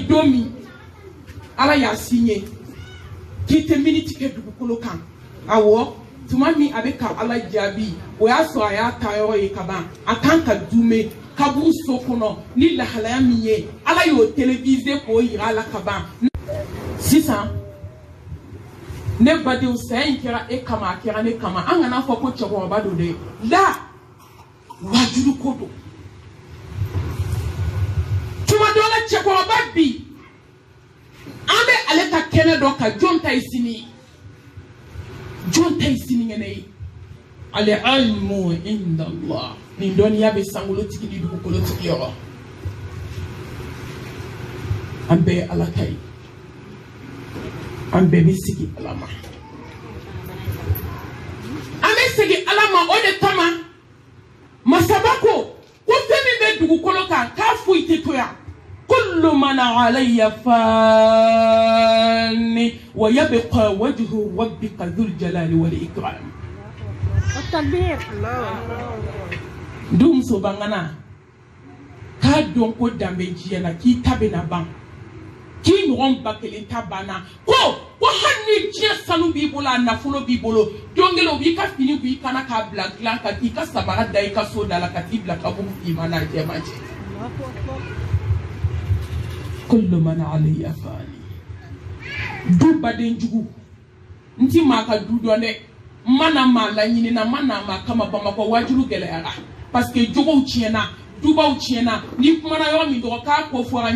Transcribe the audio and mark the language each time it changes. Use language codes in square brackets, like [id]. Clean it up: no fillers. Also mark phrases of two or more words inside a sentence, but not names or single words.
[bm] don min Ala y'a signé k'i tɛ miniti kɛ dugukolo kan awɔ tuma min a bɛ ka Ala jaabi o y'a sɔrɔ a y'a ta yɔrɔ ye ka ban a kan ka dume kaburu so kɔnɔ ni lahalaya min ye Ala y'o télévisé k'o yira a la ka ban sisan ne badenw saya in kɛra e kama a kɛra ne kama an kana fɔ ko cɛkɔrɔba don dɛ la wajulu ko don tuma dɔ la cɛkɔrɔba bi an bɛ ale ka kɛnɛ dɔ kan jɔn ta ye sini ŋɛnɛ ye [ar] العلم عند الله [bm] nin dɔnniya bɛ sankolotigi ni dugukolotigi yɔrɔ an bɛɛ ye Ala ta ye an bɛɛ bɛ sigi Ala ma an bɛ segin Ala ma o de kama masaba ko fɛn min bɛ dugukolo kan k'a foyi tɛ to yan [ar] كل من عليها فان ويبقى وجه ربك ذو الجلال والإكرام تكبير [bm] dum so bangana ka don ko dambe jiya la k'i ta bɛ na ban k'i ɲɔgɔn ba kelen ta banna ko hali ni diɲɛ sanu b'i bolo a nafolo b'i bolo don kelen u b'i ka fini b'i kana k'a bila dilan ka k'i ka sabara da I ka so da la ka t'i bila kaburu finman n'a jɛman cɛ [ar] كل من عليها فان [bm] du badenjugu n ti maa ka du dɔn dɛ n mana maa laɲinina n mana maa kama Bamakɔ wajulu gɛlɛyara [fr] parce que [bm] jogow tiɲɛna dubaw tiɲɛna ni kumana yɔrɔ min dɔrɔn k'a ko fɔra